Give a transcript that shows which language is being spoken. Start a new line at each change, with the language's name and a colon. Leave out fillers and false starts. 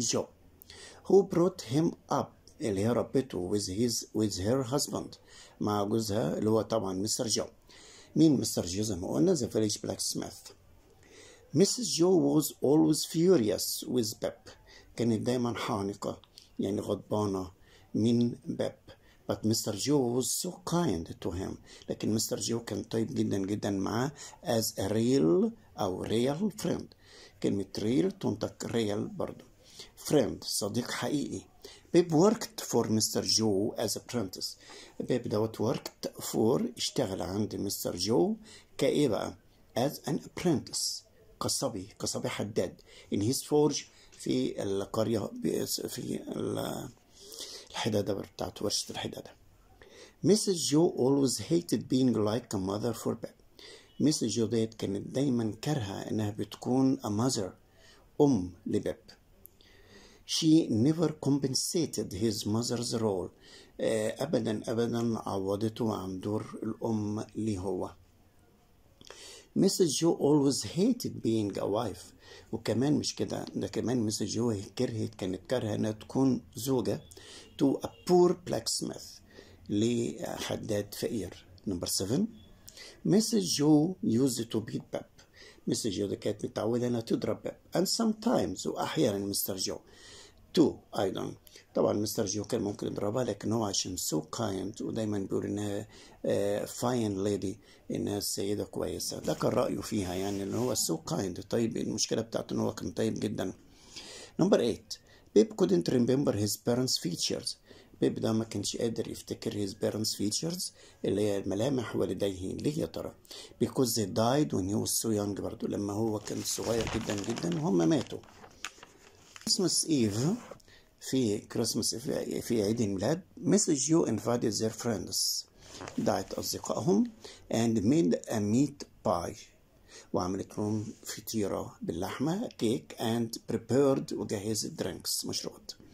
English: Joe who brought him up
Arabic: اللي هي ربته
English: with her husband
Arabic: مع جوزها اللي هو طبعا مستر جو. مين مستر جو؟ زي ما قلنا
English: the village blacksmith. Mrs. Joe was always furious with Pep
Arabic: كانت دايما حانقة يعني غضبانة من بيب.
English: but Mr. Joe was so kind to him
Arabic: لكن مستر جو كان طيب جدا جدا معاه
English: as a real أو real friend.
Arabic: كلمة real تنطق real برضو friend صديق حقيقي.
English: Pep worked for Mr. Joe as apprentice.
Arabic: بيب دوت
English: worked for
Arabic: اشتغل عند مستر جو كإيه بقى
English: as an apprentice
Arabic: قصبي حداد
English: in his forge
Arabic: في القرية في الحدادة بتاعت ورشة الحدادة.
English: Mrs. Joe always hated being like a mother for Pep. Mrs.
Arabic: Joe ديت كانت دايما كارهة انها بتكون
English: a mother
Arabic: لبيب.
English: She never compensated his mother's role.
Arabic: أبدا عوضته عن دور الأم ليه هو.
English: Mrs. Joe always hated being a wife.
Arabic: وكمان مش كده ده كمان Mrs. Joe كانت كارهة انها تكون زوجة
English: to a poor blacksmith
Arabic: لحداد فقير.
English: Number 7
Arabic: Mrs.
English: Joe used to beat Pep. Mrs.
Arabic: Joe كانت متعودة انها تضرب بيب
English: and sometimes
Arabic: وأحيانا مستر جو
English: too
Arabic: أيضا. طبعا مستر جو كان ممكن يضربها لكن هو عشان
English: so kind
Arabic: ودايما بيقول انها
English: fine lady
Arabic: انها سيدة كويسة. ده كان رأيه فيها يعني ان هو
English: so kind
Arabic: طيب. المشكلة بتاعته ان هو كان طيب جدا.
English: Number 8 Pep couldn't remember his parents' features.
Arabic: بيب ده ما كانش قادر يفتكر
English: his parents' features
Arabic: اللي هي ملامح والديه. ليه يا ترى؟
English: because they died when he was so young
Arabic: برضو لما هو كان صغير جدا جدا وهم ماتوا.
English: Christmas Eve
Arabic: في عيد الميلاد Mrs.
English: Joe invited their friends
Arabic: دعت أصدقائهم
English: and made a meat pie
Arabic: وعملت لهم فطيرة باللحمة كيك
English: and prepared
Arabic: وجهزت
English: drinks
Arabic: مشروبات.